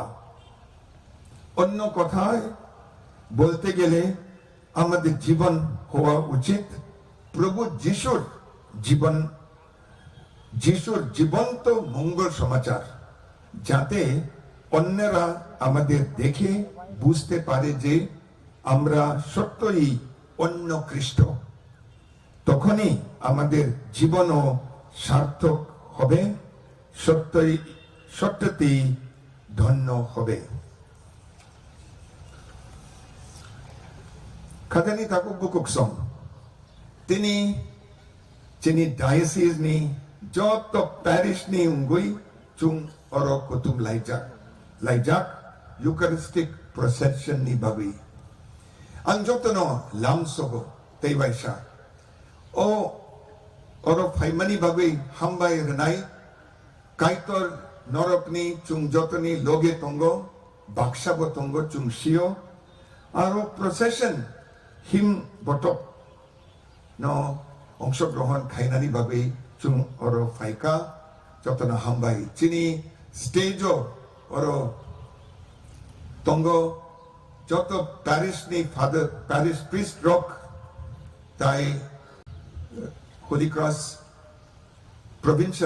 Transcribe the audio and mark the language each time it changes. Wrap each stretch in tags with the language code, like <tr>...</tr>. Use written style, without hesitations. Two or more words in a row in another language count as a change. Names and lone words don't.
<bn>অন্য কথায় বলতে গেলে আমাদের জীবন হওয়া উচিত প্রভু যিশুর জীবন্ত মঙ্গল সমাচার, যাতে অন্যরা আমাদের দেখে বুঝতে পারে যে আমরা সত্যই অন্য খ্রিস্ট। তখনই আমাদের জীবনও সার্থক হবে, সত্যতেই ধন্য হবে।</bn> <trp>Kadani takuk bukuk song. Tini diocese ni joto parish ni ungui chung oro kutum laijak</trp> <en>Eucharistic Prosession</en> <trp>ni bagui. Ang joto no lamsogo teiwaisha. O oro faimani bagui hambai renai kaitor norok ni chung joto ni loge tongo bakshabo tongo chung shio aro procession হিম বটক ন অংশগ্রহণ খাইনানি ভাবে চুং অর ফাইকা যতন হামবাই চিনি স্টেজ অর তঙ্গ যত প্যারিস নি</trp> <en>father parish priest</en> <trp>রক তাই</trp> <en>Holy Cross Provincial</en>